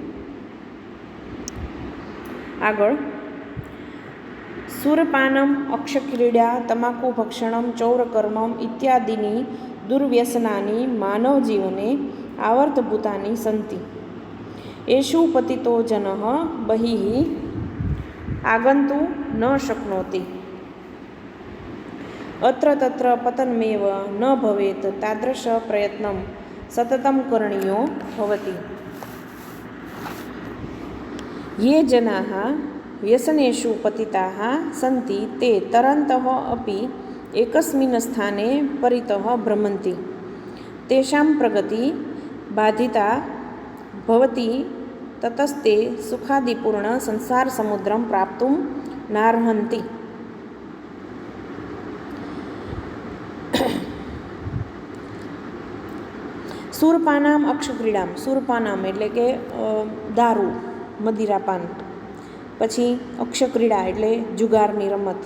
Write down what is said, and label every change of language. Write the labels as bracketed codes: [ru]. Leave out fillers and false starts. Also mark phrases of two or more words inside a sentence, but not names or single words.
[sa] આગળ સુરપાનમ, અક્ષક્રીડા, તમાકુ ભક્ષણમ, ચૌરકર્મમ ઇત્યાદિની દુર્વ્યસનાની માનવ જીવને આવર્તભૂતાની સંતિ. એષુ પતિતો જનઃ બહિઃ આગંતું ન શક્નોતિ. અત્ર તત્ર પતનમેવ ન ભવેત તાદૃશ પ્રયત્નમ સતતમ કરણીયો ભવતિ. ये जनाः व्यसनेषु पतिताः सन्ति ते तरन्तः अपि एकस्मिन् स्थाने परितः भ्रमन्ति. तेषां प्रगतिः बाधिता भवति. ततस्ते सुखादिपूर्ण संसारसमुद्रं प्राप्तुं नार्हन्ति. સુરપાનામ અક્ષક્રીડામ. [gu] સુરપાનામ એટલે કે દારૂ, મદિરાપાન. પછી અક્ષક્રીડા એટલે જુગારની રમત.